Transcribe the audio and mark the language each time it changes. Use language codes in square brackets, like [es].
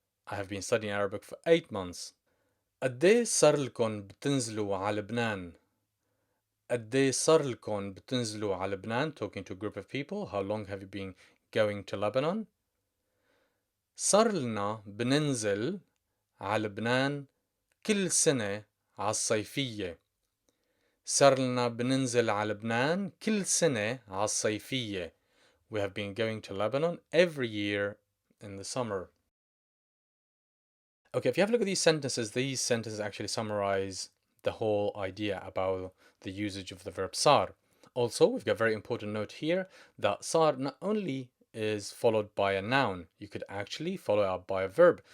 [en] I have been studying Arabic for 8 months. [ar] قد إيه صار لكم بتنزلوا على لبنان. قد إيه صار لكم بتنزلوا على لبنان. [en] Talking to a group of people. How long have you been going to Lebanon. [ar] صار لنا بننزل على لبنان كل سنة على الصيفية. صار لنا بننزل على لبنان كل سنة على الصيفية. [en] We have been going to Lebanon every year in the summer. Okay, if you have a look at these sentences actually summarize the whole idea about the usage of the verb SAAR. Also, we've got a very important note here that SAAR not only is followed by a noun, you could actually follow up by a verb.